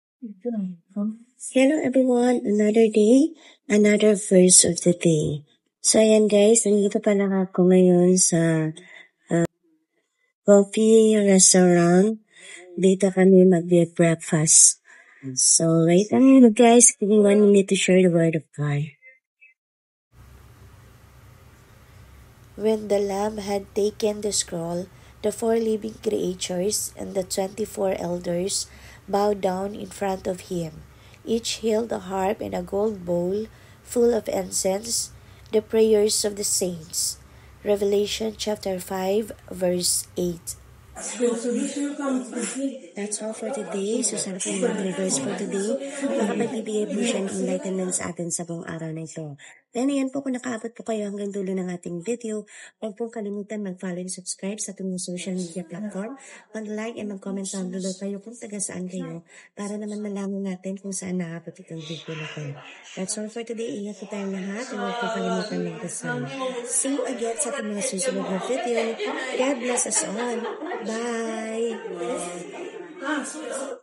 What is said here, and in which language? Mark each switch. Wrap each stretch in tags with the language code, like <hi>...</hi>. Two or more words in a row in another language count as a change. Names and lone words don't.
<en>Hello everyone, another day, another verse of the day.</en> <tl>So ayan guys, nandito pa lang ako ngayon sa</tl> <en>coffee restaurant.</en> <tl>Dito kami mag-breakfast.</tl> <en>So wait a minute guys, give me 1 minute to share the word of God. When the Lamb had taken the scroll, the 4 living creatures and the 24 elders bowed down in front of him. Each held a harp and a gold bowl full of incense, the prayers of the saints. Revelation chapter 5 verse 8. That's all for today. So</en> <tl>sana po yung mga</tl> <en>verse for today.</en> <tl>Makapagbibigay po siya ng enlightenment sa atin sa buong araw na ito. Then ayan po, kung nakaabot po kayo hanggang dulo ng ating video, huwag pong kalimutan</tl> <en>mag-follow and subscribe</en> <tl>sa ating</tl> <en>social media platform, mag-like and mag-comment down below</en> <tl>kayo kung taga saan kayo para naman malaman natin kung saan nakabot itong video na po.</tl> <en>That's all for today.</en> <tl>Ingat po tayong lahat and huwag pong kalimutan magdasal.</tl> <en>See you again</en> <tl>sa ating mga susunod na video.</tl> <en>God bless us all. Bye!</en>